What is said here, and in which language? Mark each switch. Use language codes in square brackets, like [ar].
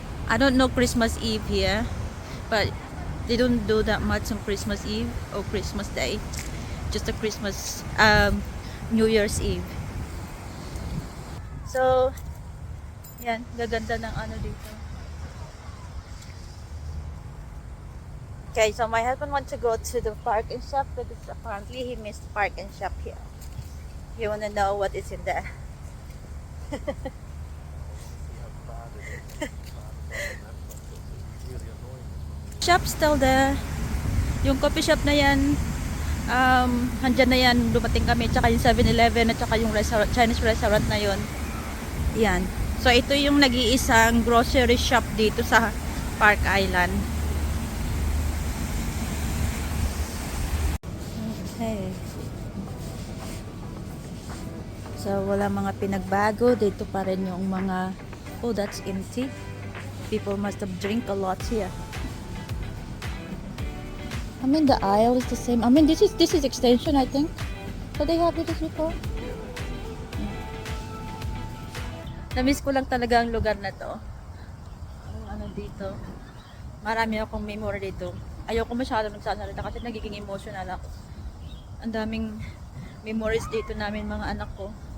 [en] I don't know Christmas Eve here, but they don't do that much on Christmas Eve or Christmas Day. Just a Christmas New Year's Eve. [tl] So yan, gaganda ng ano dito. [en] Okay, so my husband wants to go to the park and shop because apparently he missed park and shop here. You wanna know what is in there? Shop still there. [tl] Yung coffee shop na yan, andyan na yan, dumating kami, tsaka yung 7-Eleven at tsaka yung restaurant, Chinese restaurant na yon. Yan. So ito yung nag-iisang grocery shop dito sa Park Island. Okay. So wala mga pinagbago, dito pa rin yung mga, [en] oh that's empty. People must have drink a lot here. I mean the aisle is the same. I mean this is extension I think. So they have this before. [tl] Na-miss ko lang talaga ang lugar na to. Ang ano dito. Marami akong memory dito. Ayoko masyado nagsasalita kasi nagiging emotional ako. Ang daming memories dito namin mga anak ko.